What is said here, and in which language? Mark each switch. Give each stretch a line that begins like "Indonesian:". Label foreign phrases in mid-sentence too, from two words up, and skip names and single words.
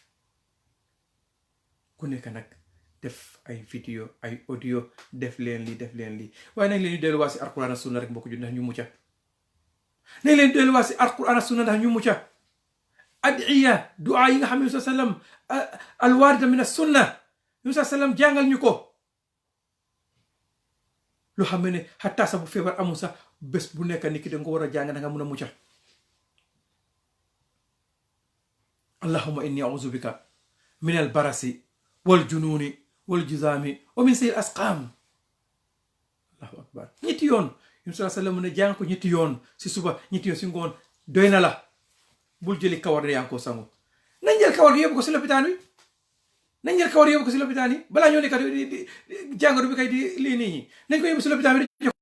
Wolof: ku nekk nag def ay vidéo ay audio def leen lii waaye nañ leen ñu delluwaat si alquran ak sunna rek mbokk ju ndax ñu mucca nañ leen delluwaat si alquran ak sunna ndax ñu mucca adiya duaa yi nga xam ne Musaa sallam
Arabic: الواردة من السنة
Wolof: Musaa sallam jàngal ñu ko loo xam ne xataa sax bu feebar amul sax bés bu nekk nit ki da nga ko war a jàng da nga mun a mucca
Arabic: اللهم إني أعوذ بك من البرص والجنون والجذام ومن سيئ الأسقام الله أكبر
Wolof: ñetti yoon Musaa sallam ne jàng ko ñetti yoon si suba ñetti yoon si ngoon doy na la bul jëli kawar ne yaa ngi ko sangu nañ jël kawar gi yóbbu ko si lopitaan wi nañ jël kawar yóbbu ko si lopitaan yi balaa ñoo nekk di jàngoro bi kay di lii nii ñi nañ ko yóbbu si lopitaan bi